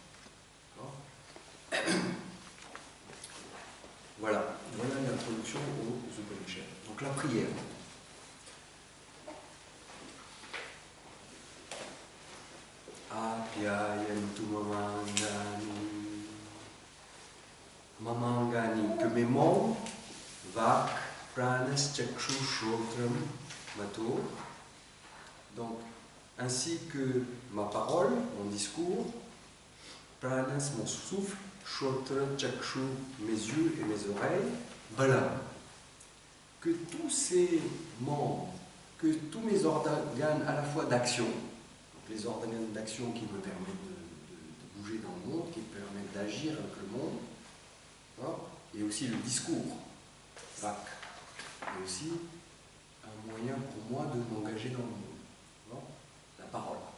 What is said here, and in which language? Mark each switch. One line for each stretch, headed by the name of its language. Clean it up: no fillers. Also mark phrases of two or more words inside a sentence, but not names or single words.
French: Voilà l'introduction aux Upanishads. Donc la prière.
Sanskrit: आप्यायन्तु ममाङ्गानि,
French: que mes membres,
Sanskrit: वाक्, प्राणः, चक्षुः, श्रोत्रम्, अथो,
French: donc ainsi que ma parole, mon discours, pranas, mon souffle,
Sanskrit: श्रोत्र, चक्षु,
French: mes yeux et mes oreilles, bala, que tous ces membres, que tous mes organes à la fois d'action, les organes d'action qui me permettent de bouger dans le monde, qui me permettent d'agir avec le monde, et aussi le discours, vak, et aussi un moyen pour moi de m'engager dans le monde, la parole.